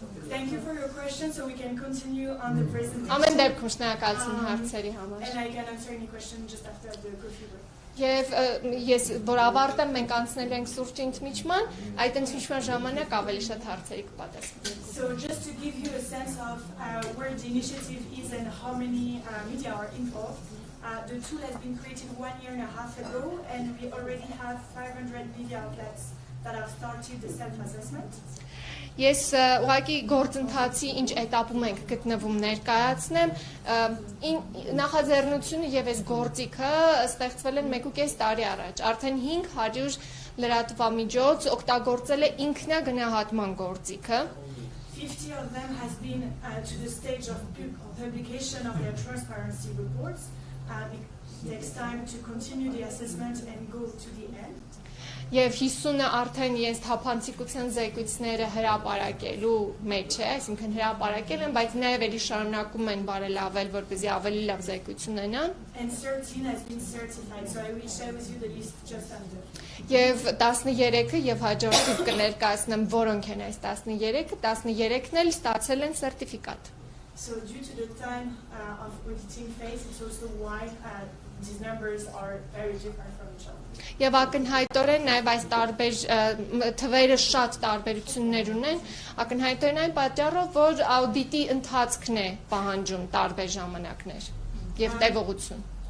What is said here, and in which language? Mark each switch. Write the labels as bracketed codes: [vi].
[en] Thank you for your question, so we can continue on the presentation. [hy] Ամեն դեպքում շնորհակալություն հարցերի համար։ [en] And I can answer any question just after the coffee break. [hy] Եվ ես որ ավարտեմ մենք անցնել ենք սուրճ ընդմիջման, այդ ընդմիջման ժամանակ ավելի շատ հարցերի կպատասխանենք։ [en] So just to give you a sense of where the initiative is and how many media are involved, the tool has been created 1.5 years ago, and we already have 500 media outlets that have started the self-assessment. [hy] Ես ուղղակի գործընթացի ինչ էտապում ենք գտնվում ներկայացնեմ, նախաձեռնությունը եւ այս գործիքը ստեղծվել են 1.5 տարի առաջ։ Արդեն 500 լրատվամիջոց օգտագործել է ինքնագնահատման գործիքը։ [en] 50 of them has been to the stage of publication of their transparency reports. It takes time to continue the assessment and go to the end. [hy] Եվ 50-ը արդեն իրենց թափանցիկության զեկույցները հրապարակելու մեջ է, այսինքն հրապարակել են, բայց նաև էլի շարունակում են բարելավել, որպեսզի ավելի լավ զեկույց ունենան։ [en] And 13 has been certified, so I will share with you the list just under. [hy] Եվ 13-ը եւ հաջորդիվ կներկայացնեմ որոնք են այս 13-ը, 13-ն էլ ստացել են սերտիֆիկատ։ [en] So due to the time of auditing phase, it's also why these numbers are very different from each other. [hy] Եվ ակնհայտորեն նաև այս տարբեր թվերը շատ տարբերություններ ունեն, ակնհայտորեն այն պատճառով, որ աուդիտի ընթացքն է պահանջում տարբեր ժամանակներ եւ տևողություն։